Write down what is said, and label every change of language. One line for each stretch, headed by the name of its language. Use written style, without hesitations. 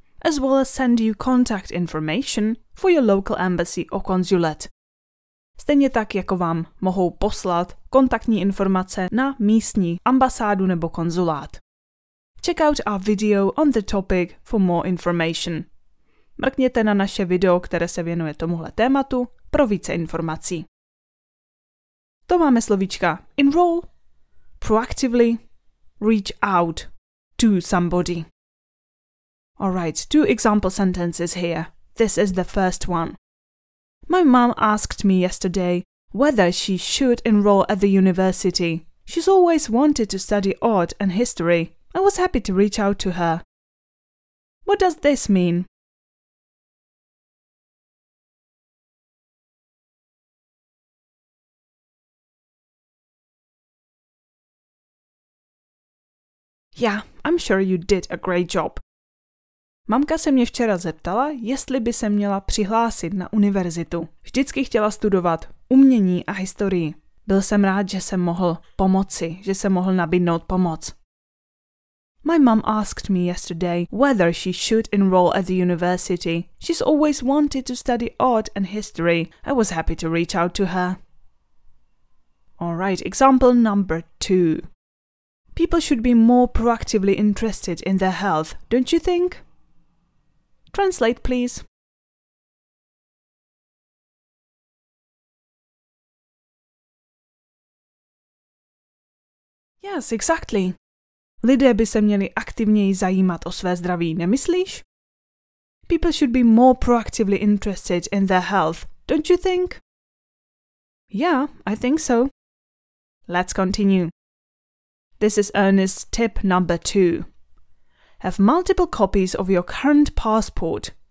English: As well as send you contact information for your local embassy or consulate.
Czech: Stejně tak, jako vám mohou poslat kontaktní informace na místní ambasádu nebo konzulát.
English: Check out our video on the topic for more information.
Czech: Mrkněte na naše video, které se věnuje tomuhle tématu, pro více informací. To máme slovíčka enroll, proactively,
English: reach out to somebody. Alright, 2 example sentences here. This is the first one. My mom asked me yesterday whether she should enroll at the university. She's always wanted to study art and history. I was happy to reach out to her. What does this mean? Yeah, I'm sure you did a great job.
Czech: Mamka se mě včera zeptala, jestli by se měla přihlásit na univerzitu. Vždycky chtěla studovat umění a historii. Byl jsem rád, že jsem mohl pomoci, že jsem mohl nabídnout pomoc.
English: My mom asked me yesterday whether she should enroll at the university. She's always wanted to study art and history. I was happy to reach out to her. Alright, example number 2. People should be more proactively interested in their health, don't you think? Translate, please. Yes, exactly.
Czech: Lidé by se měli aktivněji zajímat o své zdraví, nemyslíš?
English: People should be more proactively interested in their health, don't you think? Yeah, I think so. Let's continue. This is Ernest's tip number 2. Have multiple copies of your current passport.